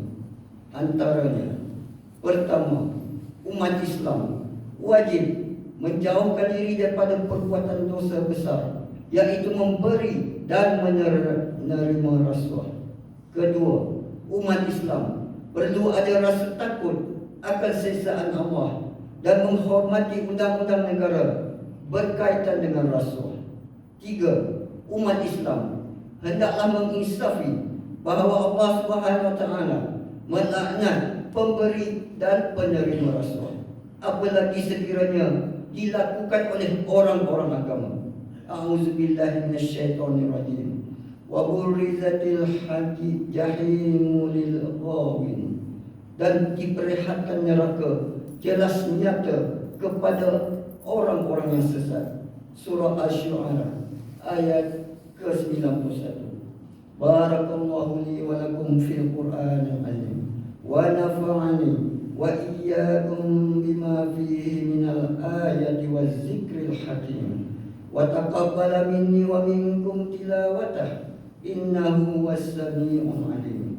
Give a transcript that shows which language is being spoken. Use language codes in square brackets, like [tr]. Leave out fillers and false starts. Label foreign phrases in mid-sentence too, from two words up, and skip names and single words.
[ms] Antaranya, pertama, umat Islam wajib menjauhkan diri daripada perbuatan dosa besar, yaitu memberi dan menerima rasuah. Kedua, umat Islam perlu ada rasa takut akan siksaan Allah dan menghormati undang-undang negara berkaitan dengan rasuah. Tiga, umat Islam hendaklah menginsafi bahawa Allah [ar] سبحانه وتعالى [ms] melaknat pemberi dan penerima rasuah, apalagi sekiranya dilakukan oleh orang-orang agama. [ar] أعوذ بالله من الشيطان الرجيم. وبرزت الحق الجحيم للغاوين [ms] dan diperlihatkan neraka jelas nyata kepada orang-orang yang sesat. Surah Asy-Syu'ara ayat ke-91. [ar] بارك الله لي ولكم في القرآن العظيم ونفعني وإياكم بما فيه من الآيات والذكر الحكيم وتقبل مني ومنكم تلاوته إنه السميع العليم.